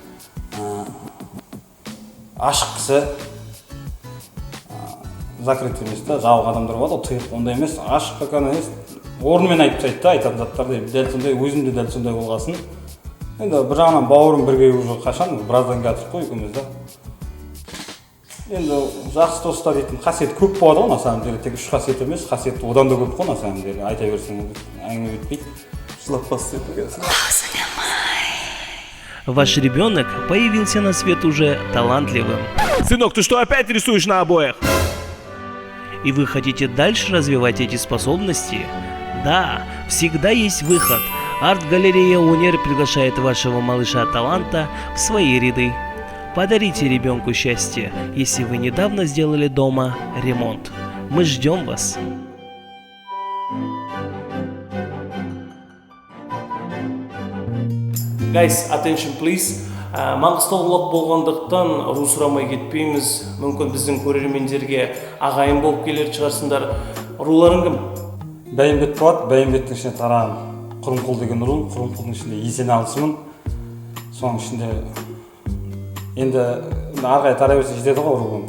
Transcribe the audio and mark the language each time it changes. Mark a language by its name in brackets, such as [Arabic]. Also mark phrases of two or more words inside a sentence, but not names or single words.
[Kazakh] Ашық кісі, закрыт емес та, жауық адамдар болады, ол тыйық, ондай емес, ашық қана емес. Орнымен айтып тастайды да, айтатын заттарды, дәл сондай, өзім де дәл сондай болғасын. Енді бір жағынан бауырым бірге уже қашан, біраздан келатырық қой екеуміз да. Енді жақсы достар дейтін қасиет көп болады ғой, [Russian] на самом деле, [Kazakh] тек 3 қасиет емес, қасиет одан да көп қой, [Russian] на самом деле, [Kazakh] айта берсең әңгіме бітпейді. жылап бастайды екенсің. [Russian] Ваш ребенок появился на свет уже талантливым. Сынок, ты что, опять рисуешь на обоях? И вы хотите дальше развивать эти способности? Да, всегда есть выход. Арт-галерея «Унер» приглашает вашего малыша-таланта в свои ряды. Подарите ребенку счастье, если вы недавно сделали дома ремонт. Мы ждем вас. [English] Guys, attention please. [Kazakh] Маңғыстаулық болғандықтан ру сұрамай кетпейміз. Мүмкін біздің көрермендерге ағайын болып келер шығарсыңдар. Руларың кім? Бәйімбет болады, Бәйімбеттің ішінде тараған Құрымқұл деген ру, Құрымқұлдың ішінде Есеналысымын. Соның ішінде енді арғай тарай берсе жетеді ғой руым.